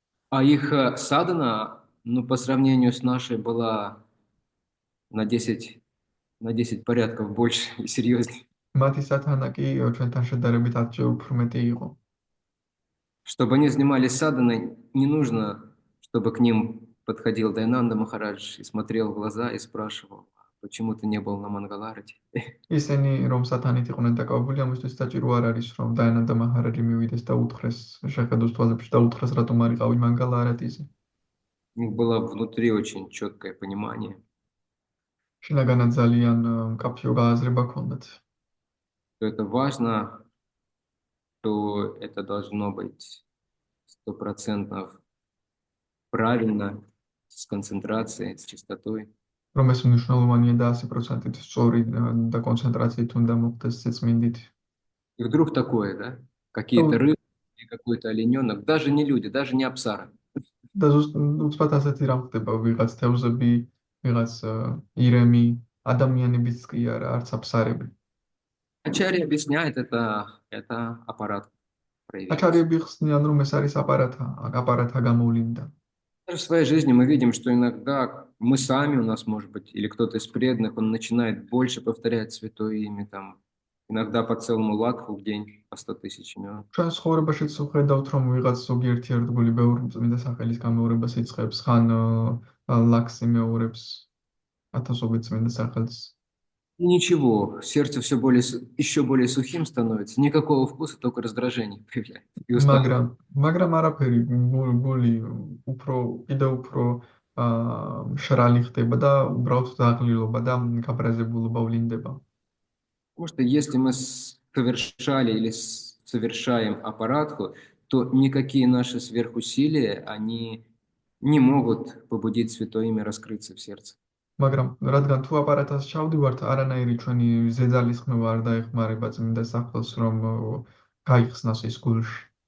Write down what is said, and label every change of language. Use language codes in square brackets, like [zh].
[ru] А их садхана, ну, по сравнению с нашей, была на 10 порядков больше и серьезнее. [ka] მათი სათანა კი ჩვენთან შედარებით 10-ჯერ უფრო მეტი იყო. [ru] Чтобы они занимались садханой, не нужно, чтобы к ним подходил Дайнанда Махарадж и смотрел в глаза и спрашивал, почему ты не был на Мангаларате? [ka] ისინი რომ სათანით იყვნენ დაკავებული, ამისთვის საჭირო არ არის, რომ დაენანდა მაჰარაჯი მივიდეს და უთხრეს შეხედოს თვალებში და უთხრეს, რატომ არ იყავი მანგალარატიზე. [ru] У них было внутри очень четкое понимание, [ka] შინაგანად ძალიან მკაფიო გააზრება ჰქონდათ. [ru] что это важно, что это должно быть 100% правильно, с концентрацией, с чистотой. [ka] რომ ეს მნიშვნელოვანია და 100%-ით სწორი და კონცენტრაციით უნდა მოხდეს სიწმინდით. [ru] И вдруг такое, да? Какие-то рыбы, какой-то олененок, даже не люди, даже не апсара. [ka] და უცბად асეთი რამ ხდება, ვიღაც თევზები, ვიღაც ირემი, ადამიანებიც კი არა, არც აფსარები. [ru] Ачарья объясняет, это аппарат проявился. [ka] აჩარიები ხსნიან, რომ ეს არის აპარატა გამოვლინდა. [ru] Даже в своей жизни мы видим, что иногда мы сами, у нас, может быть, или кто-то из преданных, он начинает больше повторять святое имя, там, иногда по целому лакху в день, по 100 тысяч имен. [ka] ჩვენ ცხოვრებაშიც ვხედავთ, რომ ვიღაც ზოგიერთი ერთგული ბევრი წმინდა სახელის გამეორებას იწყებს, ხან ლაქს იმეორებს, ათასობით წმინდა სახელს. [ru] И ничего, сердце еще более сухим становится, никакого вкуса, только раздражение появляется. И усталость. [ka] მაგრამ არაფერი გული კიდევ უფრო შრალი ხდება და უბრალოდ დაღლილობა და გაბრაზებულობა ვლინდება. [ru] Потому что если мы совершали или совершаем аппаратху, то никакие наши сверхусилия, они не могут побудить святое имя раскрыться в сердце. [ka] მაგრამ რადგან თუ აპარატას ჩავდივართ, არანაირი ჩვენი ზედალისხმევა არ დაეხმარება წმინდა სახელს, რომ გაიხსნას ის გულში.